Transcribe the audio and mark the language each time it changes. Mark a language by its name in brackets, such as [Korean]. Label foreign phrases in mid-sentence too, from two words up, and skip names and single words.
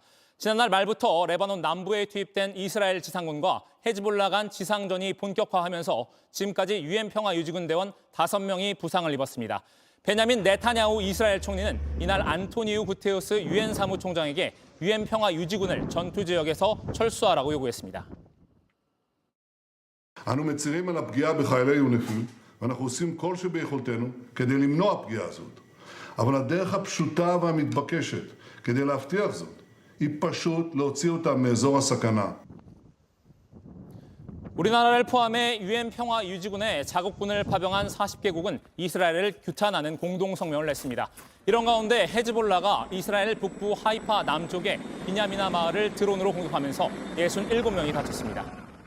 [Korean] 지난달 말부터 레바논 남부에 투입된 이스라엘 지상군과 헤즈볼라 간 지상전이 본격화하면서 지금까지 유엔 평화 유지군 대원 5명이 부상을 입었습니다. 베냐민 네타냐후 이스라엘 총리는 이날 안토니우 구테우스 유엔 사무총장에게 유엔 평화 유지군을 전투 지역에서 철수하라고 요구했습니다. [Hebrew] אנו מצרים על הפגיעה בחיילי יוניפי"ל ואנחנו עושים כל שביכולתנו כדי למנוע פגיעה הזאת. אבל הדרך הפשוטה והמתבקשת כדי להבטיח זאת היא פשוט להוציא אותם מאזור הסכנה. [Korean] 우리나라를 포함해 유엔 평화 유지군에 자국군을 파병한 40개국은 이스라엘을 규탄하는 공동 성명을 냈습니다. 이런 가운데 헤즈볼라가 이스라엘 북부 하이파 남쪽의 비냐미나 마을을 드론으로 공격하면서 67명이 다쳤습니다.